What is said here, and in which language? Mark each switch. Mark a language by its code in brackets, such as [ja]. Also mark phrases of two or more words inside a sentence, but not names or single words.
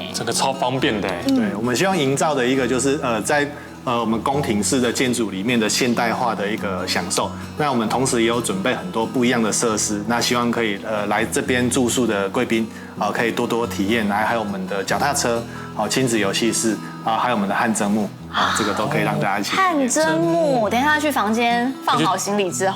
[zh] 整個超方便的。對，我們希望營造的一個就是在我們宮廷式的建築裡面的現代化的一個享受。那我們同時也有準備很多不一樣的設施，那希望可以來這邊住宿的貴賓可以多多體驗，還有我們的腳踏車，親子遊戲室還有我們的汗蒸幕，這個都可以讓大家一起。汗蒸幕，等一下去房間放好行李之後